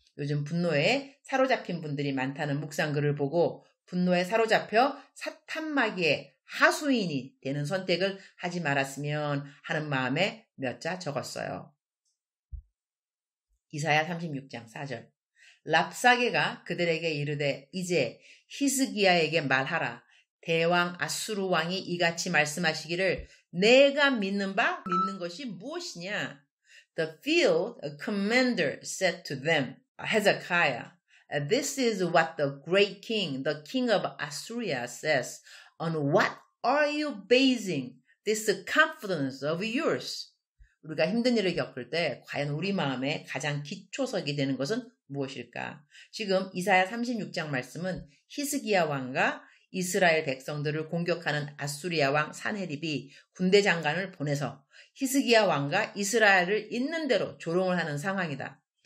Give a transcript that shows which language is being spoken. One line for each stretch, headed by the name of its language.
Korean: 요즘 분노에 사로잡힌 분들이 많다는 묵상글을 보고 분노에 사로잡혀 사탄 마귀의 하수인이 되는 선택을 하지 말았으면 하는 마음에 몇 자 적었어요. 이사야 36장 4절. 랍사게가 그들에게 이르되 이제 히스기야에게 말하라. 대왕 아수르 왕이 이같이 말씀하시기를 내가 믿는 것이 무엇이냐?
English: The field commander said to them, Hezekiah, this is what the great king, the king of Assyria says. On what are you basing this confidence of yours?
Korean: 우리가 힘든 일을 겪을 때 과연 우리 마음에 가장 기초석이 되는 것은 무엇일까? 지금 이사야 36장 말씀은 히스기야 왕과 이스라엘 백성들을 공격하는 아수리아 왕 산헤립이 군대 장관을 보내서 히스기야 왕과 이스라엘을 있는 대로 조롱을 하는 상황이다.